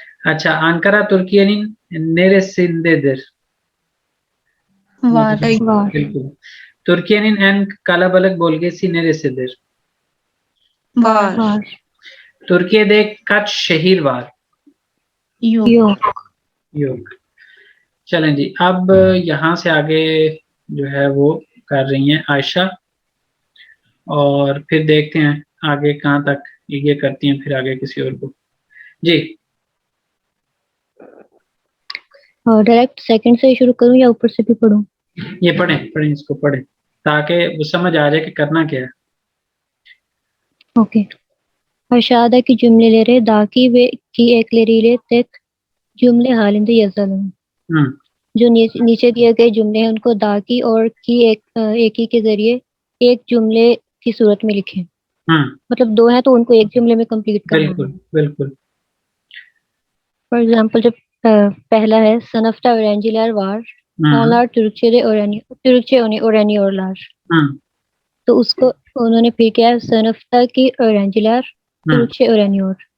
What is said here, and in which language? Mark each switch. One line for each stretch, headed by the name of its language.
Turkish: अच्छा, Ankara Türkiye'nin neresindedir? var।
Hindi: बिल्कुल।
Turkish: Türkiye'nin en kalabalık bölgesi neresidir? var. Türkiye'de kaç şehir var? yok।
Hindi: योग। चलें जी, अब यहाँ से आगे जो है वो कर रही हैं आयशा, और फिर देखते हैं आगे कहाँ तक ये करती हैं, फिर आगे किसी और को। जी डायरेक्ट सेकंड से शुरू करूं या ऊपर से भी पढूं? ये पढ़ें इसको पढ़ें ताकि वो समझ आ जाए कि करना क्या है। Okay.
Turkish: aşağıdaki cümleleri daki ve ki ekleriyle tek cümle halinde yazalım।
Hindi: जो नीचे दिए गए जुमले हैं उनको दाकी और की एक ही के जरिए एक जुमले की सूरत में लिखें। मतलब दो हैं तो उनको एक जुमले में कंप्लीट करना है। बिल्कुल। फॉर एग्जांपल जब पहला है
Turkish: sınıfta öğrenciler var, onlar Türkçe öğreniyorlar।
Hindi: तो उसको उन्होंने फिर किया
Turkish: sınıfta
Hindi: की
Turkish: öğrenciler Türkçe öğreniyor।